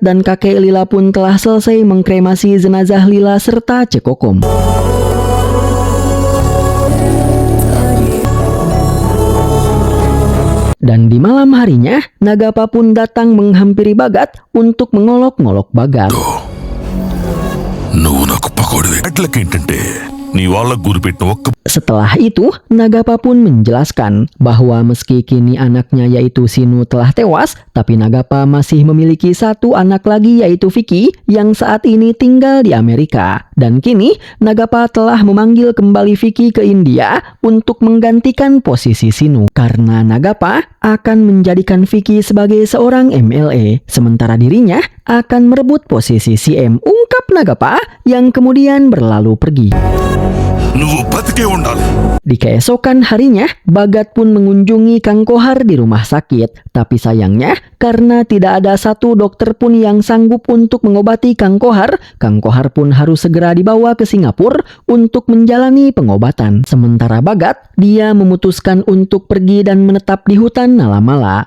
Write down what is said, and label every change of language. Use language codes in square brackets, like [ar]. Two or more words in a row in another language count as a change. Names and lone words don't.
[id] dan kakek Lila pun telah selesai mengkremasi jenazah Lila serta Cekokom. Dan di malam harinya, Nagapa pun datang menghampiri Bagat untuk mengolok-ngolok Bagat. [te] నువ్వు నాకు పకోడివే. అట్లకేంటంటే నీ వాళ్ళకు గురిపెట్టిన ఒక్క [id] Setelah itu, Nagapa pun menjelaskan bahwa meski kini anaknya yaitu Sinu telah tewas, tapi Nagapa masih memiliki satu anak lagi yaitu Vicky yang saat ini tinggal di Amerika. Dan kini, Nagapa telah memanggil kembali Vicky ke India untuk menggantikan posisi Sinu. Karena Nagapa akan menjadikan Vicky sebagai seorang MLA, sementara dirinya akan merebut posisi CM, ungkap Nagapa yang kemudian berlalu pergi. [te] నువ్వు బతికే ఉండాలి. [id] Di keesokan harinya, Bagat pun mengunjungi Kang Kohar di rumah sakit. Tapi sayangnya, karena tidak ada satu dokter pun yang sanggup untuk mengobati Kang Kohar pun harus segera dibawa ke Singapura untuk menjalani pengobatan. Sementara Bagat, dia memutuskan untuk pergi dan menetap di hutan Nalamala.